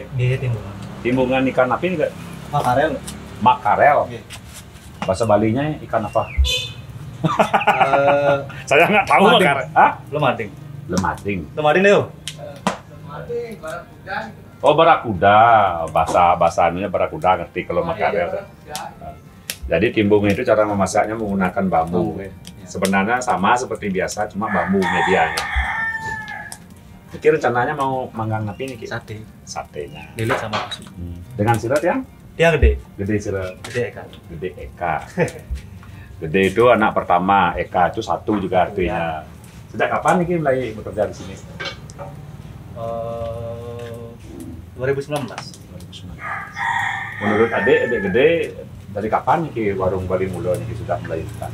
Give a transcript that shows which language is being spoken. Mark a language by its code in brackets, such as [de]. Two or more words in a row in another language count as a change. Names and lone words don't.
[id] Nggih, timbungan. Timbungan ikan apa nih Kak? Makarel. Makarel. Nggih. Bahasa Balinya ikan apa? Saya nggak tahu Lemating. makarel. Hah? Lemating. Lemating. Lemating deh. Oh, barakuda. Bahasa-bahasanya barakuda, ngerti kalau makarel. Jadi timbung itu cara memasaknya menggunakan bambu. Sebenarnya sama seperti biasa, cuma bambu medianya. Ki rencananya mau manggang napi nih Ki? Sate. Satenya. Lele sama tusuk. Dengan sirat yang? Dia gede. Gede sirat. Gede kan. Gede Eka. Gede itu anak pertama, Eka itu satu juga artinya. Sejak kapan nih Ki mulai bekerja di sini? 2019. Menurut adik gede dari kapan nih Ki warung Bali Mulo nih sudah mulai buka?